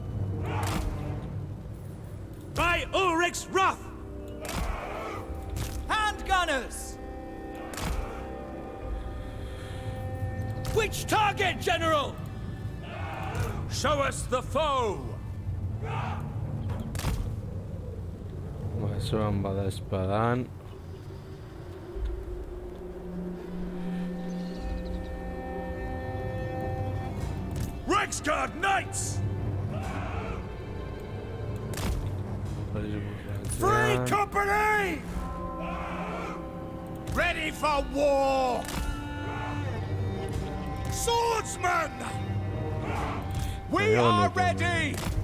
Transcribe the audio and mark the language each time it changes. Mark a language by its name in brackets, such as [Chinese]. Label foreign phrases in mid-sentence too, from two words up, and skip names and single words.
[English] By Ulrich's wrath! Handgunners! Which target, General? Show us the foe! Zoan bada espadan. Reiksguard Knights! Free company! Ready for war! Swordsmen! We are ready!